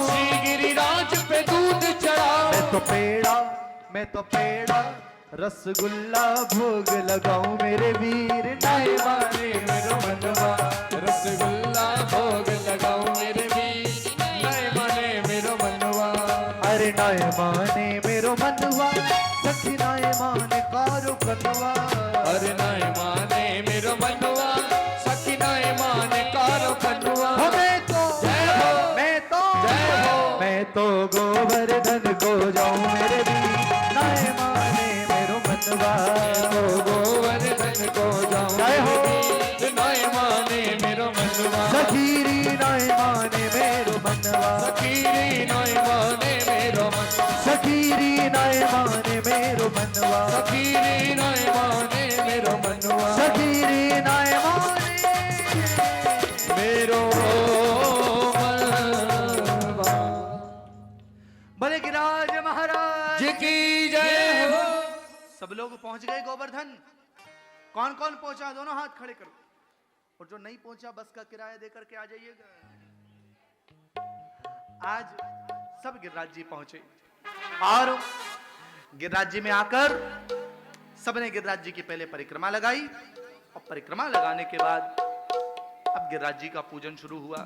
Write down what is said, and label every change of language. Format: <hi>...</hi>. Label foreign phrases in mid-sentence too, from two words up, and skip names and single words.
<bra>श्री गिरिराज पे दूध चढ़ाऊं। मैं तो पेड़ा रसगुल्ला भोग लगाऊं मेरे वीर, नए माने मेरो मनवा। रसगुल्ला भोग लगाऊं मेरे वीर, नए माने मेरो मनवा। अरे नए माने मेरो मनवा, सखी नए माने कारो कनवा। अरे नए माने मेरो मनवा, सखी नए माने कारो कनवा। मैं तो</bra> <hi>जय हो, जय हो।</hi> <bra>मैं तो गोवर्धन को जाऊं मेरे वीर, नए माने मेरो मनवा। गोवर्धन को जाऊं</bra> <hi>जय हो,</hi> <bra>नए माने मेरो मनवा। सखीरी नए माने मेरो मनवा, सखीरी नए माने मेरो मनवा, सखीरी नए माने मेरो मनवा, सखीरी नए माने मेरो मनवा, सखीरी नए माने मेरो मनवा।</bra> <hi>भले गिरिराज महाराज जी की जय हो। सब लोग पहुंच गए गोवर्धन? कौन कौन पहुंचा? दोनों हाथ खड़े करो। और जो नहीं पहुंचा बस का किराया देकर के आ जाइएगा। आज सब गिरिराज जी पहुंचे और गिरिराज जी में आकर सबने गिरिराज जी की पहले परिक्रमा लगाई और परिक्रमा लगाने के बाद अब गिरिराज जी का पूजन शुरू हुआ।</hi>